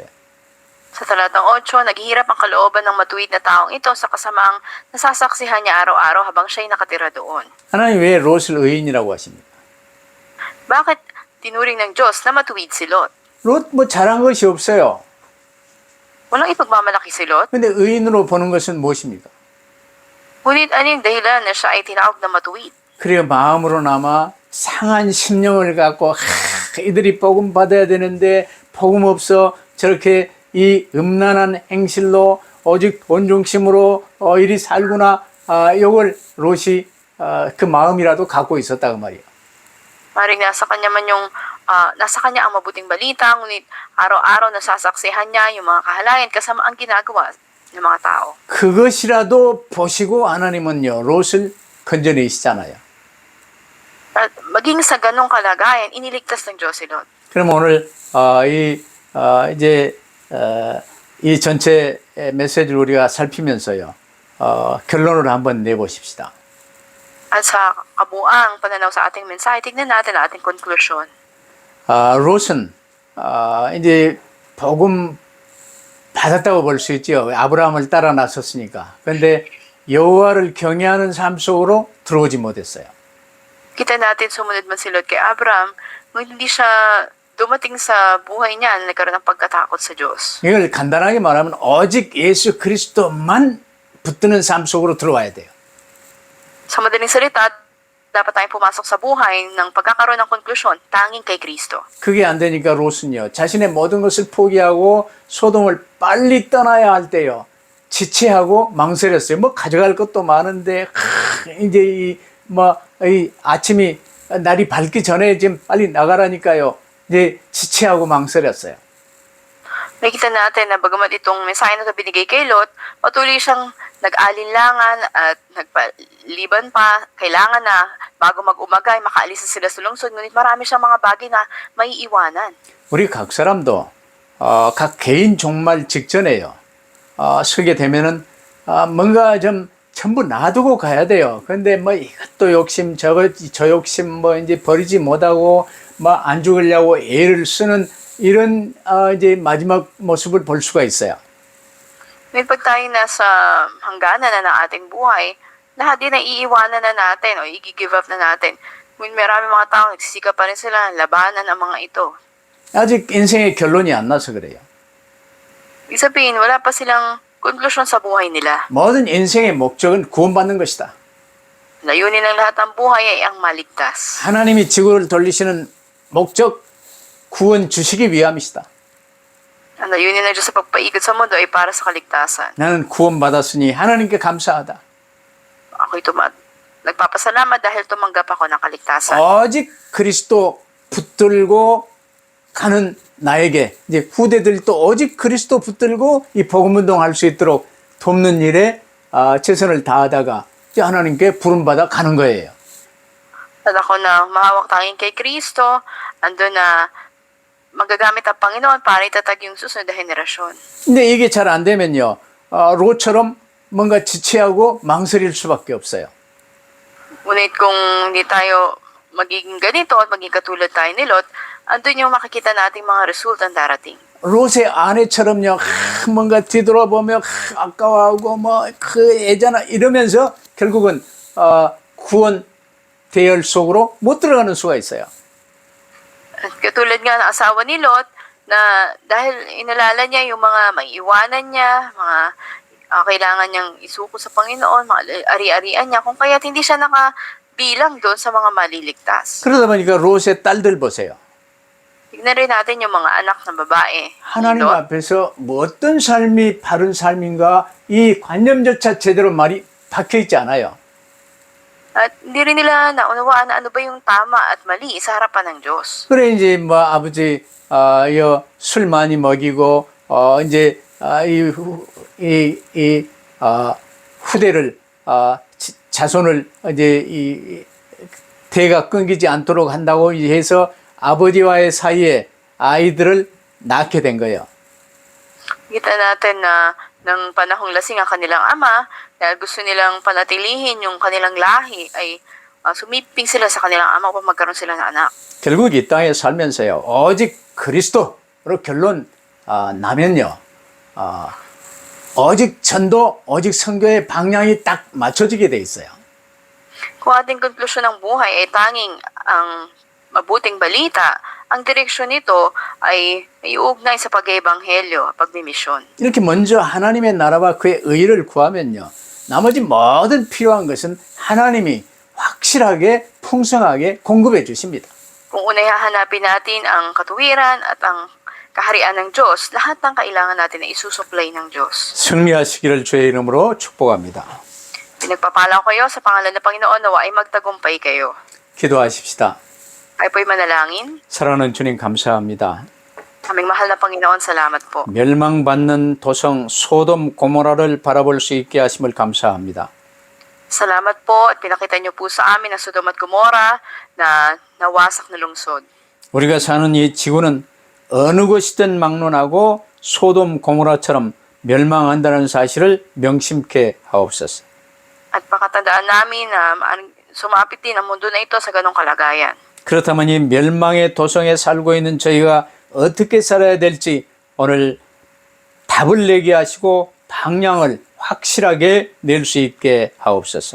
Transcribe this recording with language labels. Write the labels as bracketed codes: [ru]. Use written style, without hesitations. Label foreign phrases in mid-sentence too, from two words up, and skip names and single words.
[tl] Sa talatang 8, naghihirap ang kalooban ng matuwid na taong ito sa kasamaang nasasaksihan niya araw-araw habang siya'y nakatira doon. [ko] 하나님 왜 롯을 의인이라고 하십니까? [tl] Bakit tinuring ng Diyos na matuwid si Lot? [ko] 롯 뭐 잘한 것이 없어요. [tl] Walang ipagmamalaki si Lot, [ko] 근데 의인으로 보는 것은 무엇입니까? [tl] ngunit ano yung dahilan na siya ay tinawag na matuwid? [ko] 그래 마음으로나마 상한 심령을 갖고 이들이 복음 받아야 되는데 복음 없어 저렇게 이 음란한 행실로 오직 돈 중심으로 이리 살구나 요걸 롯이 그 마음이라도 갖고 있었다 그 말이에요. [tl] Maring nasa kanya man yung, nasa kanya ang mabuting balita, ngunit araw-araw nasasaksihan niya yung mga kahalayan kasama ang ginagawa ng mga tao. [ko] 그것이라도 보시고 하나님은요 롯을 건져내시잖아요. [tl] At maging sa ganong kalagayan, iniligtas ng Diyos si Lot. [ko] 그럼 오늘 이제 이 전체 메시지를 우리가 살피면서요 결론을 한번 내보십시다. [tl] At sa kabuang pananaw sa ating mensahe, tignan natin ang ating konklusyon. [ko] 롯은 이제 복음 받았다고 볼 수 있죠. 아브라함을 따라 나섰으니까. 그런데 여호와를 경외하는 삶 속으로 들어오지 못했어요. [tl] Kita natin sumunod man si Lot kay Abraham, ngunit hindi siya dumating sa buhay niya na nagkaroon ng pagkatakot sa Diyos. [ko] 이걸 간단하게 말하면 오직 예수 그리스도만 붙드는 삶 속으로 들어와야 돼요. [tl] Sa madaling salita, dapat tayong pumasok sa buhay ng pagkakaroon ng konklusyon, tanging kay Kristo. [ko] 그게 안 되니까 롯은요. 자신의 모든 것을 포기하고 소돔을 빨리 떠나야 할 때요. 지체하고 망설였어요. 뭐 가져갈 것도 많은데 이제 이 아침이 날이 밝기 전에 지금 빨리 나가라니까요. 이제 지체하고 망설였어요. [tl] Nakita natin na bagamat itong mensahe na ito binigay kay Lot, patuloy siyang nag-alinlangan at nagpaliban pa. Kailangan na bago mag-umagay, makaalis na sila sa lungsod. Ngunit marami siyang mga bagay na maiiwanan. [ko] 우리 각 사람도 각 개인 종말 직전에요. 서게 되면은 뭔가 좀 전부 놔두고 가야 돼요. 근데 뭐 이것도 욕심, 저 욕심 뭐 이제 버리지 못하고 뭐 안 죽으려고 애를 쓰는 이런 이제 마지막 모습을 볼 수가 있어요. [tl] Ngunit pag tayo nasa hangganan na ng ating buhay, lahat din ay iiwanan na natin o i- [en] give up [tl] na natin. Ngunit marami mga tao nagsisikap pa rin sila labanan ang mga ito. [ko] 아직 인생의 결론이 안 나서 그래요. [tl] Ibig sabihin, wala pa silang konklusyon sa buhay nila. [ko] 모든 인생의 목적은 구원받는 것이다. [tl] Layunin ng lahat ng buhay ay ang maligtas. [ko] 하나님이 지구를 돌리시는 목적, 구원 주시기 위함이시다. [tl] Ang layunin ng Diyos sa pagpaikot sa mundo ay para sa kaligtasan. [ko] 나는 구원받았으니 하나님께 감사하다. [tl] Ako'y nagpapasalamat dahil tumanggap ako ng kaligtasan. [ko] 오직 그리스도 붙들고 가는 나에게, 이제 후대들도 오직 그리스도 붙들고 이 복음운동 할 수 있도록 돕는 일에 최선을 다하다가 이제 하나님께 부름받아 가는 거예요. [tl] At ako na mahawak tanging kay Kristo, andun na magagamit ang Panginoon para itatag yung susunod na henerasyon. [ko] 근데 이게 잘 안 되면요, 롯처럼 뭔가 지체하고 망설일 수밖에 없어요. [tl] Ngunit kung hindi tayo magiging ganito at maging katulad tayo ni Lot, andun yung makikita nating mga resultang darating. [ko] 롯의 아내처럼요, 뭔가 뒤돌아보며 아까워하고 그 애잖아 이러면서 결국은 구원 대열 속으로 못 들어가는 수가 있어요. [tl] At katulad nga ng asawa ni Lot, na dahil inalala niya yung mga maiiwanan niya, mga kailangan niyang isuko sa Panginoon, mga ari-arian niya, kung kaya't hindi siya nakabilang doon sa mga maliligtas. [ko] 그러다 보니까 롯의 딸들 보세요. [tl] Tignan rin natin yung mga anak ng babae. [ko] 하나님 [tl] ni Lot. [ko] 앞에서 뭐 어떤 삶이 바른 삶인가 이 관념조차 제대로 말이 박혀있지 않아요. [tl] At hindi rin nila naunawaan na ano ba yung tama at mali sa harapan ng Diyos. [ko] 그래 이제 뭐 아버지 술 많이 먹이고 이제 후대를 자손을 이제 이 대가 끊기지 않도록 한다고 해서 아버지와의 사이에 아이들을 낳게 된 거예요. [tl] Kita natin na ng panahong lasing ang kanilang ama, dahil gusto nilang panatilihin yung kanilang lahi, ay sumiping sila sa kanilang ama upang magkaroon sila ng anak. [ko] 결국 이 땅에 살면서요, 오직 그리스도로 결론 나면요, 오직 전도, 오직 선교의 방향이 딱 맞춰지게 돼 있어요. [tl] Kung ating konklusyon ng buhay ay tanging ang mabuting balita, ang direksyon nito ay iuugnay sa pag-ebanghelyo, pagmimisyon. [ko] 이렇게 먼저 하나님의 나라와 그의 의를 구하면요, 나머지 모든 필요한 것은 하나님이 확실하게 풍성하게 공급해 주십니다. [tl] Kung unay hahanapin natin ang katuwiran at ang kaharian ng Diyos, lahat ng kailangan natin ay isusupply ng Diyos. [ko] 승리하시기를 주의 이름으로 축복합니다. [tl] Pinagpapala ko kayo sa pangalan ng Panginoon, nawa ay magtagumpay kayo. [ko] 기도하십시다. [tl] Ay po'y manalangin. [ko] 사랑하는 주님 감사합니다. [tl] Aming mahal na Panginoon, salamat po. [ko] 멸망받는 도성 소돔 고모라를 바라볼 수 있게 하심을 감사합니다. [tl] Salamat po at pinakita niyo po sa amin ang Sodom at Gomora na nawasak na lungsod. [ko] 우리가 사는 이 지구는 어느 곳이든 막론하고 소돔 고모라처럼 멸망한다는 사실을 명심케 하옵소서. [tl] At pakatandaan namin na sumapit din ang mundo na ito sa ganong kalagayan. [ko] 그렇다면 이 멸망의 도성에 살고 있는 저희가 어떻게 살아야 될지 오늘 답을 내게 하시고 방향을 확실하게 낼 수 있게 하옵소서.